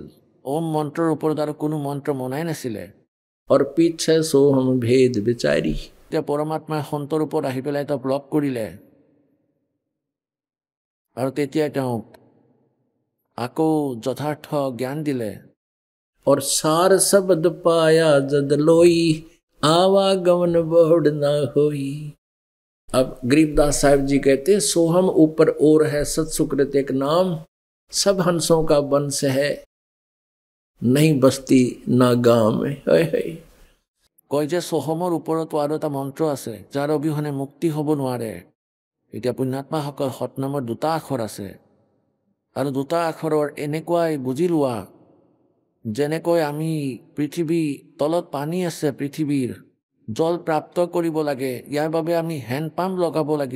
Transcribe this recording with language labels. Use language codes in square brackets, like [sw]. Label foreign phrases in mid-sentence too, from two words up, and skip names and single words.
[as] ওম মন্ত্ৰৰ ওপৰত আৰু কোনো মন্ত্ৰ মনাই নাছিলে। আৰু পিছে সোহম ভেদ বিচাৰি। এতিয়া পৰমাত্মাই সন্তৰ ওপৰত আহি পেলাই তেওঁক লগ কৰিলে। আৰু তেতিয়া তেওঁক আকৌ যথাৰ্থ জ্ঞান দিলে। [hi] और सार शब्द पाया जद लोई आवागमन बहुड़ न होई। अब गरीबदास साहिब जी कहते हैं सोहम ऊपर और है सत्सुकृत एक नाम, सब हंसों का वंश है नहीं बस्ती ना गाँव में। [as] কয় যে সোহমৰ ওপৰতো আৰু এটা মন্ত্ৰ আছে যাৰ অবিহনে মুক্তি হ'ব নোৱাৰে। এতিয়া পুণ্যাত্মাসকল সৎনামৰ দুটা আখৰ আছে, আৰু দুটা আখৰৰ এনেকুৱাই বুজি লোৱা যেনেকৈ আমি পৃথিৱী তলত পানী আছে, পৃথিৱীৰ জল প্ৰাপ্ত কৰিব লাগে, ইয়াৰ বাবে আমি [en] hand pump [as] লগাব লাগিব।